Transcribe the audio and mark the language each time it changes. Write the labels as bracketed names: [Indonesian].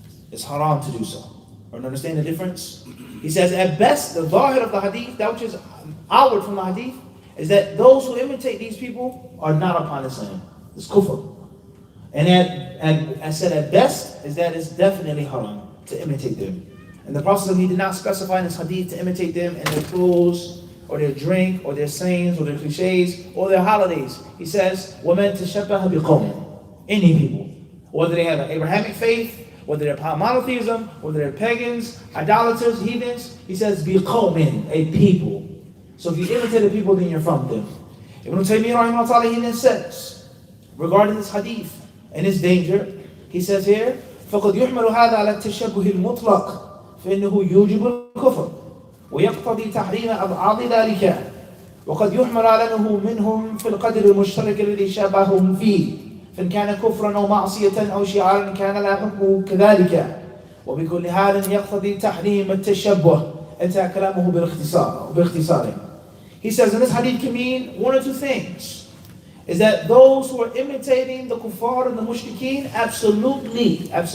[English] It's haram to do so. Or understand the difference? He says, at best, the zahir of the hadith, that which is outward from the hadith, is that those who imitate these people are not upon Islam. It's kufr. And I said at best, is that it's definitely haram to imitate them. And the Prophet, he did not specify in his hadith to imitate them in their clothes, or their drink, or their sayings, or their cliches, or their holidays. He says, [Arabic] وَمَنْ تَشَبَّهَ بِقَوْمٍ. [English] Any people, whether they have an Abrahamic faith, whether they're monotheism, whether they're pagans, idolaters, heathens, he says, be qawmin, a people. So if you imitate the people, then you're from them. Ibn Taymiyyah rahimahullah, he then says, regarding this hadith and its danger, he says here, [Arabic] فَقَدْ يُحْمَلُ هَذَا عَلَى التَّشَبُّهِ الْمُطْلَقِ فَإِنَّهُ يُوجِبُ الْكُفْرِ ويقتضي تحريم أبعاد ذلك وقد يحمل على أنه منهم في القدر المشترك الذي شابههم فيه فإن كان كفرا أو معصية أو شعارا كان لا حكمه كذلك وبكل حال يقتضي تحريم التشبه. انتهى كلامه باختصاره. [English] He says in this hadith can mean one or two things. Is that those who are imitating the kuffar and the mushrikeen, absolutely.